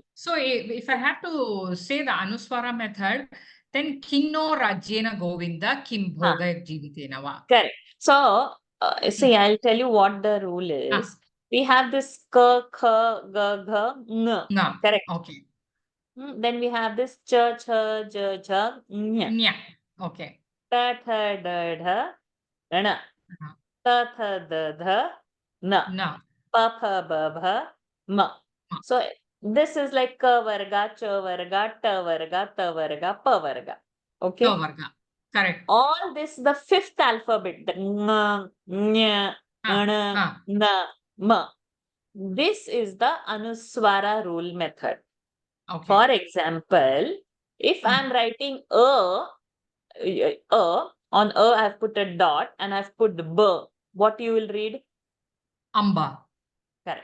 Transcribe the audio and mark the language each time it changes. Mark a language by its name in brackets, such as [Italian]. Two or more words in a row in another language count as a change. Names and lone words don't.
[English] So if I have to say the Anuswara method, then [Sanskrit] किं नो राज्येन गोविन्द किं [English] Ah. [Sanskrit] भोगैर्जीवितेन वा. [English] Correct. So, see, I'll tell you what the rule is. We have this k, kh, g, gh, ng. No. Correct. Okay. Then we have this ch, ch, j, j, ny. Nya. Okay. Ta, tha, da, dha, na. Uh-huh. Ta, tha, da, dha, na. No. Pa, pha, ba, bha, ma. Ma. So, this is like ka varga, ch varga, ta varga, ta varga, pa varga. Okay. So Varga. Correct. All this, the fifth alphabet, the ng, nya, Ah. na, ma. This is the Anuswara rule method. Okay. For example, if I'm writing on I've put a dot and I've put b, what you will read? Amba. Correct.